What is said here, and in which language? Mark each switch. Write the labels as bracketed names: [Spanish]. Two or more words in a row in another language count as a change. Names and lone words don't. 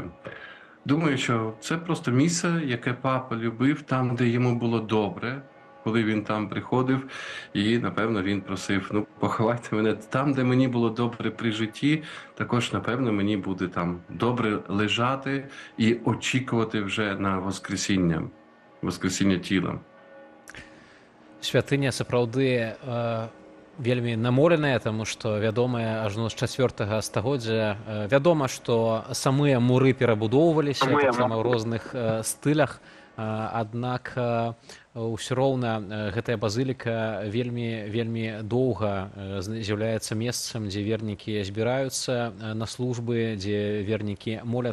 [Ukrainian] Думаю, що це просто місце, яке папа любив, там, де йому було добре, коли він там приходив, і, напевно, він просив, поховайте мене там, де мені було добре при житті, також, напевно, мені буде там добре лежати і очікувати вже на воскресіння тіла. [Belarusian] Святыня сапраўды вельмі намоленая, таму што вядомая ажно з 4 стагоддзя. Вядома, што самыя муры перабудоўваліся таксама ў розных стылях, аднак ўсё роўна гэтая базыліка вельмі доўга з'яўляецца месцам, дзе вернікі збіраюцца на службы, дзе вернікі моляцца.